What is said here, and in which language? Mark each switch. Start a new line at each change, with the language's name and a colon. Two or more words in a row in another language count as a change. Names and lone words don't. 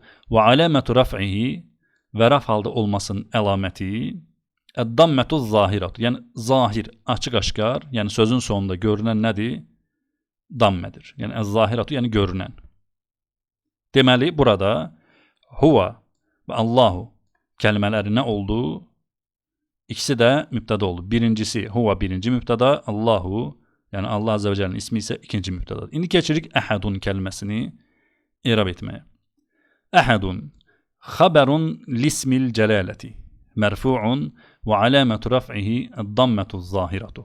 Azerbaijani: Və
Arabic: علامة رفعه
Azerbaijani: və raf halda olmasının əlaməti
Arabic: الضمة ظاهرة,
Azerbaijani: yəni zahir, açıq-aşkar, yəni sözün sonunda görünən nədir? Dammədir. Yəni əz-zahiratu, yəni görünən. Deməli, burada huva və Allahu kelimeleri ne oldu?
Turkish: İkisi de mübteda oldu. Birincisi huve birinci mübteda, Allahu yani Allah
Arabic: عز وجل'nin
Turkish: ismi ise ikinci mübteda. Şimdi geçirik ehadun kelimesini irab etmeye.
Arabic: أحدٌ خبرٌ لاسم الجلالة مرفوعٌ وعلامة رفعه ضمةُ ظاهرةُ.